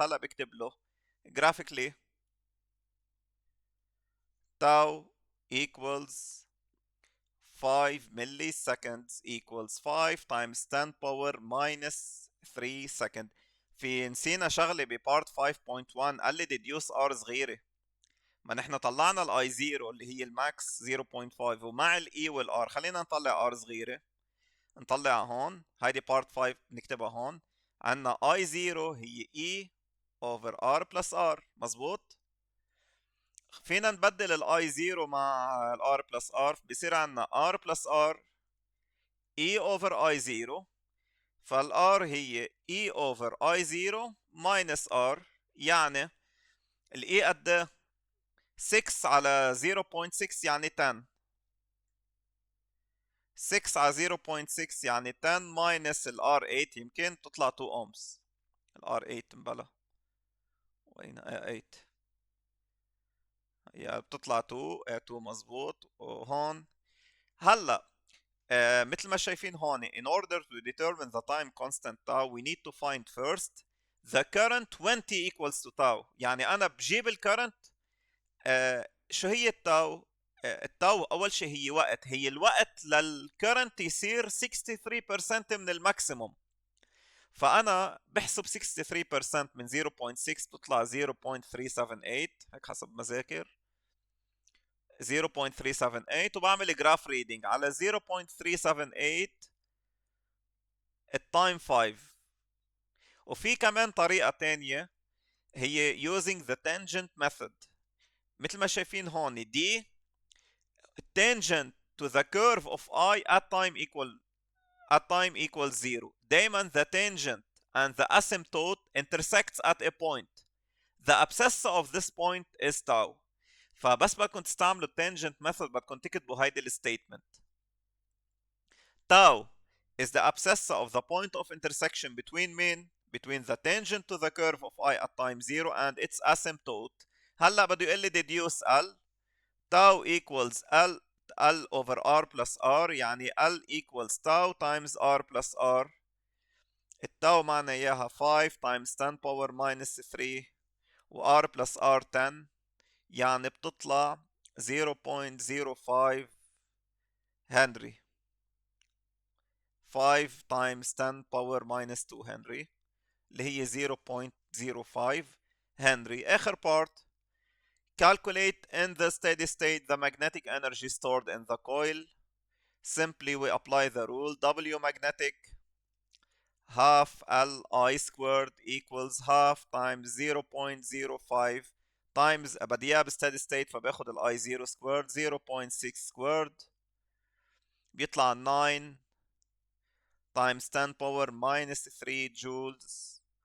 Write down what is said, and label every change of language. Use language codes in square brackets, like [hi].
[ar] هلا بكتب له [en] graphically tau equals 5 milliseconds equals 5 times 10 power minus 3 second. [ar] في نسينا شغله ببارت 5.1 قال لي [en] deduce [ar] r صغيره. ما نحن طلعنا الاي 0 اللي هي الماكس 0.5 ومع الاي والار خلينا نطلع ار صغيره. نطلع هون هيدي بارت 5 نكتبها هون. [en] عندنا I0 هي E over R plus R. [ar] مظبوط. فينا نبدل ال I0 مع ال R plus R، بصير عندنا R plus R E over I0. فال R هي E over I0 minus R، يعني ال E قد 6 على 0.6 يعني 10. 6 على 0.6 يعني 10 minus ال R8 يمكن تطلع 2 ohms. ال R8 مبلا وين 8 هي بتطلع 2 2 مظبوط. وهون هلا مثل ما شايفين هون [en] in order to determine the time constant tau we need to find first the current when t equals to tau. [ar] يعني انا بجيب الكرنت. شو هي التاو؟ التاو اول شيء هي وقت، هي الوقت للكرنت يصير 63% من الماكسيموم. فانا بحسب 63% من 0.6 بتطلع 0.378 هيك حسب ما ذاكر. 0.378 وبعمل جراف ريدنج على 0.378 التايم 5. وفي كمان طريقة تانية هي [en] using the tangent method. [ar] مثل ما شايفين هون [en] The tangent to the curve of I at time equals 0. [ar] دايما [en] the tangent and the asymptote intersects at a point. The abscissa of this point is tau. [ar] فبس بدكم تستعملوا tangent method بدكم تكتبوا هيدي الستيتمنت. [en] Tau is the abscissa of the point of intersection between the tangent to the curve of I at time 0 and its asymptote. [ar] هلا بده يقول لي deduce L. [en] Tau equals L over R plus R، [ar] يعني [en] L equals tau times R plus R. [ar] التاو معنا اياها [en] 5 times 10 power minus 3 [ar] و R plus R 10، يعني بتطلع 0.05 هنري. [en] 5 times 10 power minus 2 henry اللي هي 0.05 henry. [ar] اخر بارت [en] calculate in the steady state the magnetic energy stored in the coil. Simply we apply the rule W magnetic half Li squared equals half times 0.05 times [ar] بدي اياها [en] بستدي ستيت [ar] فباخد ال [en] I0 squared 0.6 squared بيطلع 9 times 10 power minus 3 joules.